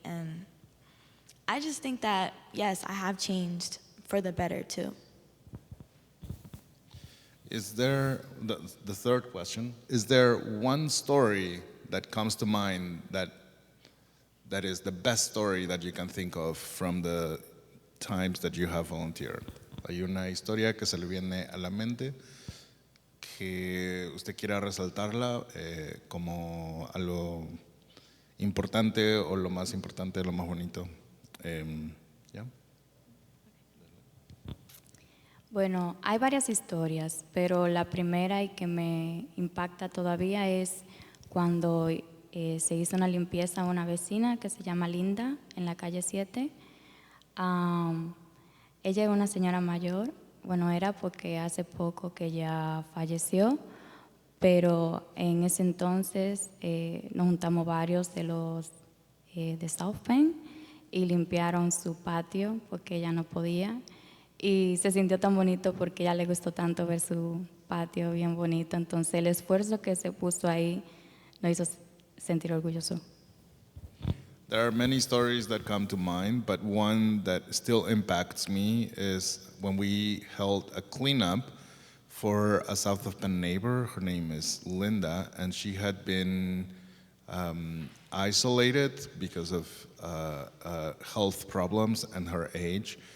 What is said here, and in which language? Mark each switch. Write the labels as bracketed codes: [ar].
[en] And I just think that, yes, I have changed for the better too. Is there, the third question, is there one story that comes to mind that is the best story that you can think of from the times that you have volunteered? [es] ¿Hay una historia que se le viene a la mente que usted quiera resaltarla como algo importante o lo más importante, lo más bonito? ¿Ya? Bueno, hay varias historias, pero la primera y que me impacta todavía es cuando se hizo una limpieza a una vecina que se llama Linda en la calle 7. Ella es una señora mayor, bueno, era porque hace poco que ella falleció, pero en ese entonces nos juntamos varios de los de South Penn y limpiaron su patio porque ella no podía. Y se sintió tan bonito porque a ella le gustó tanto ver su patio bien bonito. Entonces el esfuerzo que se puso ahí nos hizo sentir orgulloso. [en] There are many stories that come to mind, but one that still impacts me is when we held a cleanup for a South of Penn neighbor. Her name is Linda, and she had been isolated because of health problems and her age.